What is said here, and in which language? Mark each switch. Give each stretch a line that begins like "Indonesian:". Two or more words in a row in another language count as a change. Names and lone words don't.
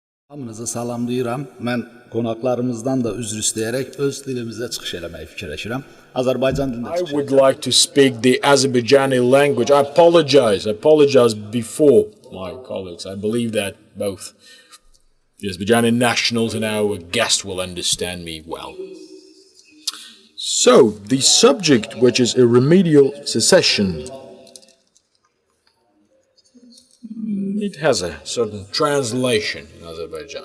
Azerbaijani: Hamınızı salamlayıram. Mən qonaqlarımızdan da üzr istəyərək öz dilimizdə çıxış eləməyi fikirləşirəm. Azərbaycan dilində
English: I
Azerbaijani: çıxış
English: would like to speak the Azerbaijani language. I apologize before my colleagues. I believe that both the Azerbaijani nationals and our guest will understand me well. So, the subject, which is a remedial secession, it has a certain translation in Azerbaijan.